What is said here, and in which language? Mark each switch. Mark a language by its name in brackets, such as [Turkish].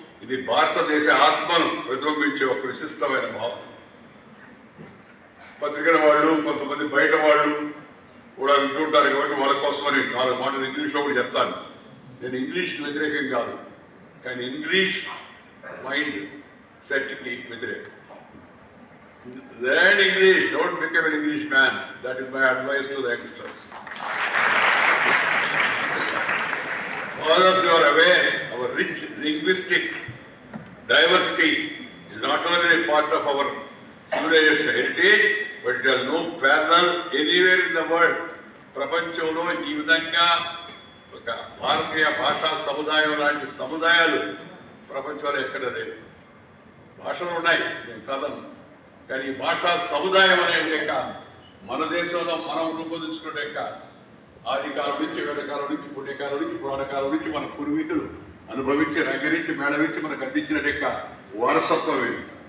[Telugu] ఇది భారతదేశ ఆత్మను ప్రతిబింబించే ఒక విశిష్టమైన భావన. పత్రికల వాళ్ళు కొంతమంది బయట వాళ్ళు కూడా వింటుంటారు కాబట్టి వాళ్ళ కోసమని 4 మాటలు ఇంగ్లీష్లో కూడా చెప్తాను. నేను ఇంగ్లీష్కి వ్యతిరేకం కాదు, కానీ ఇంగ్లీష్ మైండ్ సెట్కి వ్యతిరేకం. [English] Learn English, don't become an English man. That is my advice to the youngsters. All of you are aware, our rich linguistic diversity is not only a part of our civilization heritage, but there is no parallel anywhere in the world. [Telugu] ప్రపంచంలో ఈ విధంగా ఒక భారతీయ భాషా సముదాయం లాంటి సముదాయాలు ప్రపంచంలో ఎక్కడ లేవు. భాషలు ఉన్నాయి, నేను కాదను, కానీ ఈ భాషా సముదాయం అనే మన దేశంలో మనం రూపొందించుకునే ఆదికాలం నుంచి, వేదకాలం నుంచి, పుణ్యకాలం నుంచి, పురాణకాలం నుంచి మన పూర్వీకులు అనుభవించి, రంగరించి, మేళవించి మనకు అందించిన వారసత్వం ఇది.